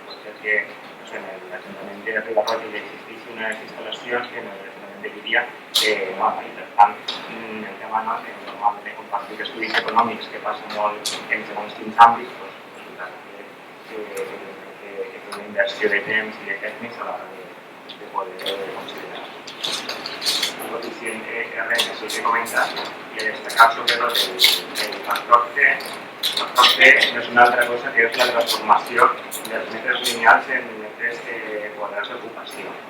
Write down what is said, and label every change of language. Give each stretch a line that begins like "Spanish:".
Catalan: Pot ser que en l'Ajuntament de Ribarroja hi existeixin unes instal·lacions que en l'Ajuntament de Llíria no, i per tant el tema normalment de compartir estudis econòmics que passen molt en segons quins àmbits, resulta que té una inversió de temps i de tècnics a l'hora de poder considerar.
Spanish: el que comentas, y destacar sobre todo el factor C.
Catalan: El factor C no és una altra cosa que és la transformació dels metres lineals en metres quadrats d'ocupació.